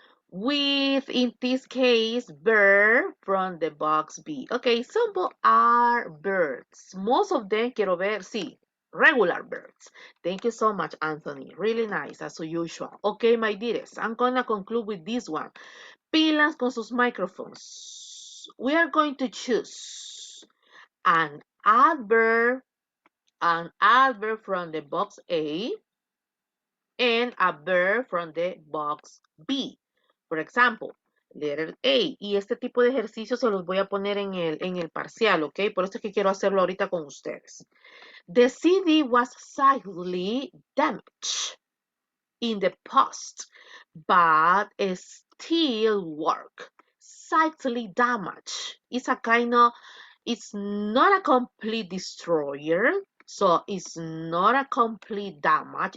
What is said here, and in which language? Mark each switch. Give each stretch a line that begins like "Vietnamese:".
English: With, in this case, verb from the box B. Okay, some are verbs. Most of them
Spanish: quiero ver, sí,
English: regular verbs. Thank you so much, Anthony. Really nice, as usual. Okay, my dearest, I'm gonna conclude with this one.
Spanish: Pilas con sus microphones.
English: We are going to choose an adverb from the box A and a verb from the box B.
Spanish: Por ejemplo,
English: letter A.
Spanish: Y este tipo de ejercicios se los voy a poner en el parcial, ¿ok? Por eso es que quiero hacerlo ahorita con ustedes.
English: The CD was slightly damaged in the past, but it still work. Slightly damaged. It's a kind of, it's not a complete destroyer, so it's not a complete damage.